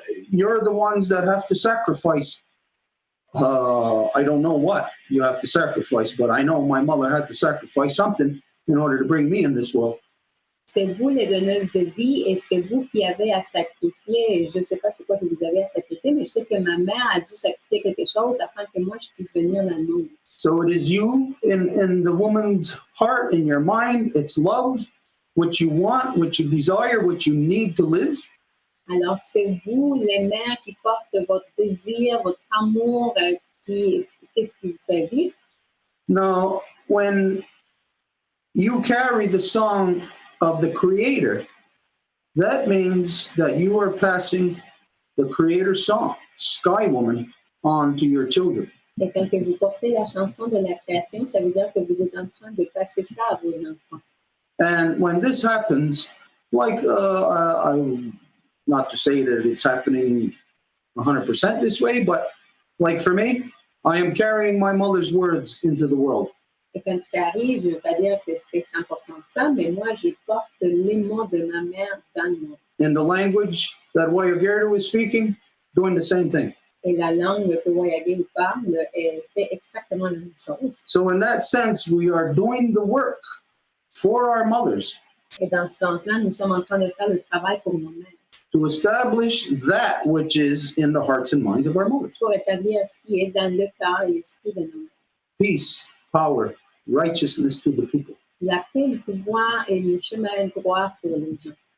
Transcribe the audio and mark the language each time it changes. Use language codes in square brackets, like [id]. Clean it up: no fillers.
[en] You're the ones that have to sacrifice. I don't know what you have to sacrifice, but I know my mother had to sacrifice something in order to bring me in this world. [fr] C'est vous les donneuses de vie et c'est vous qui avez à sacrifier. Je ne sais pas c'est quoi que vous avez à sacrifier, mais je sais que ma mère a dû sacrifier quelque chose afin que moi je puisse venir dans le monde. [en] So it is you in the woman's heart, in your mind. It's love, what you want, what you desire, what you need to live. [fr] Alors c'est vous les mères qui portent votre désir, votre amour, qu'est-ce qui vous fait vivre. [en] Now, when you carry the song of the Creator, that means that you are passing the Creator's song, Sky Woman, on to your children. [fr] Et quand vous portez la chanson de la création, ça veut dire que vous êtes en train de passer ça à vos enfants. [en] And when this happens, like, not to say that it's happening 100% this way, but like for me, I am carrying my mother's words into the world. [fr] Et quand ça arrive, je ne veux pas dire que c'est 100% ça, mais moi, je porte les mots de ma mère dans le monde. [en] In the language that Wayagerda was speaking, doing the same thing. [fr] Et la langue que Wayagé parle, elle fait exactement la même chose. [en] So in that sense, we are doing the work for our mothers [fr] Et dans ce sens-là, nous sommes en train de faire le travail pour nous-mêmes. [en] To establish that which is in the hearts and minds of our mothers. [fr] Pour établir ce qui est dans le cœur et l'esprit de nos mères. [en] Peace, power, righteousness to the people. [fr] La paix, le pouvoir et le chemin droit pour les gens.